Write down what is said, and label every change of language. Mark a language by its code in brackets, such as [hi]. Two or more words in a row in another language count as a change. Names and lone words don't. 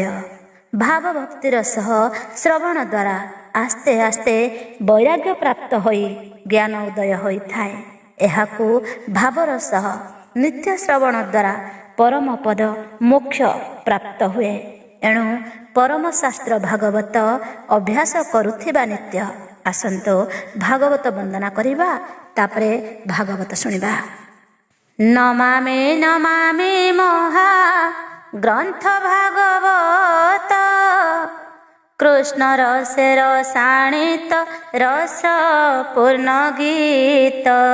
[or] ଭାବ ଭକ୍ତିର ସହ ଶ୍ରବଣ ଦ୍ୱାରା ଆସ୍ତେ ଆସ୍ତେ ବୈରାଗ୍ୟ ପ୍ରାପ୍ତ ହୋଇ ଜ୍ଞାନ ଉଦୟ ହୋଇଥାଏ। ଏହାକୁ ଭାବର ସହ ନିତ୍ୟ ଶ୍ରବଣ ଦ୍ୱାରା ପରମ ପଦ ମୋକ୍ଷ ପ୍ରାପ୍ତ ହୁଏ। ଏଣୁ ପରମ ଶାସ୍ତ୍ର ଭାଗବତ ଅଭ୍ୟାସ କରୁଥିବା ନିତ୍ୟ ଆସନ୍ତୁ ଭାଗବତ ବନ୍ଦନା କରିବା ତାପରେ ଭାଗବତ ଶୁଣିବା। ନମାମି ନମାମି ମହା ଗ୍ରନ୍ଥ ଭାଗବତ କୃଷ୍ଣ ରସେ ରସାଣିତ ରସ ପୂର୍ଣ୍ଣ ଗୀତ।